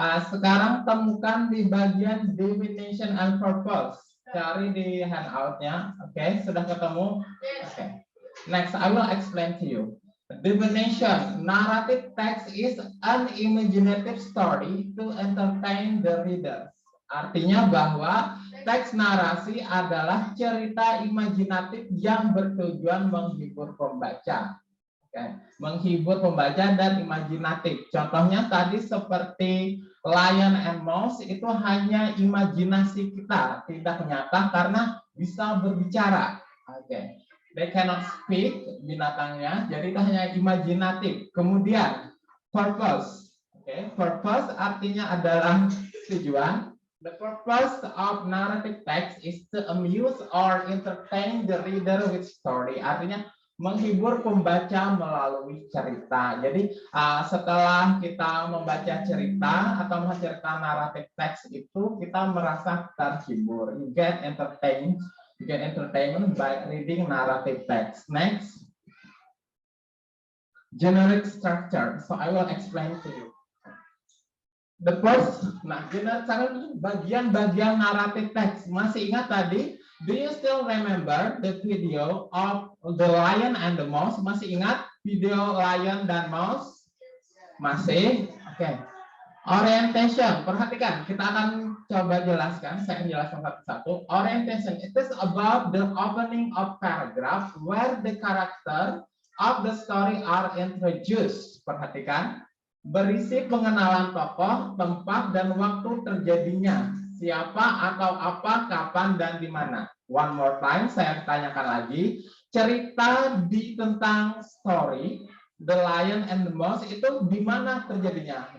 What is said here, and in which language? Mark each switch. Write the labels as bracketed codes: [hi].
[id] Sekarang temukan di bagian [en] definition and purpose. [id] Cari di handoutnya. Oke, sudah ketemu. Oke. [en] Next, I will explain to you. Definition: narrative text is an imaginative story to entertain the reader. [id] Artinya bahwa teks narasi adalah cerita imajinatif yang bertujuan menghibur pembaca. Menghibur pembaca dan imajinatif. Contohnya tadi seperti Lion and Mouse itu hanya imajinasi kita, tidak nyata karena bisa berbicara. [en] They cannot speak, [id] binatangnya, jadi itu hanya imajinatif. Kemudian purpose. Purpose artinya adalah tujuan. [en] The purpose of narrative text is to amuse or entertain the reader with story. [id] Artinya menghibur pembaca melalui cerita. Jadi setelah kita membaca cerita atau cerita narrative text itu kita merasa terhibur. [en] You get entertainment by reading narrative text. Next, generic structure. So I will explain to you. The first, [id] bagian-bagian [en] narrative text. [id] Masih ingat tadi? [en] Do you still remember the video of the lion and the mouse? [id] Masih ingat video lion dan mouse? Masih? Oke. Orientation. Perhatikan, kita akan coba jelaskan. Saya akan jelaskan satu-satu. Orientation. [en] It is about the opening of paragraph where the character of the story are introduced. [id] Perhatikan. Berisi pengenalan tokoh, tempat, dan waktu terjadinya. Siapa atau apa, kapan, dan di mana. [en] One more time, [id] saya tanyakan lagi. Cerita tentang story, The Lion and the Mouse, itu di mana terjadinya?